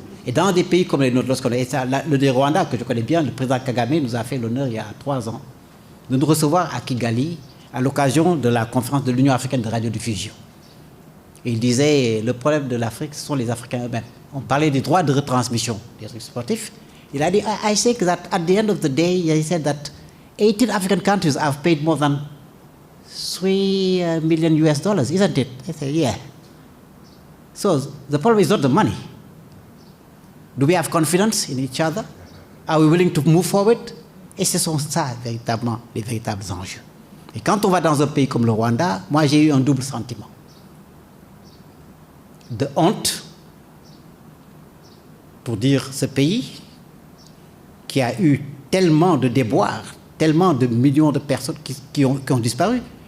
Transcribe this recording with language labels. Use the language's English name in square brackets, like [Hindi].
[French] Et dans des pays comme les nôtres, lorsqu'on est le Rwanda, que je connais bien, le président Kagame nous a fait l'honneur il y a 3 ans de nous recevoir à Kigali à l'occasion de la conférence de l'Union africaine de radiodiffusion. Et il disait, le problème de l'Afrique, ce sont les Africains eux-mêmes. On parlait des droits de retransmission des trucs sportifs. Il a dit, [English] I think that at the end of the day, he said that 18 African countries have paid more than $3 million, isn't it? I said, yeah. So the problem is not the money. Do we have confidence in each other? Are we willing to move forward? [French] Et ce sont ça, véritablement, les véritables enjeux. Et quand on va dans un pays comme le Rwanda, moi j'ai eu un double sentiment. De honte, pour dire ce pays qui a eu tellement de déboires, tellement de millions de personnes qui ont disparu.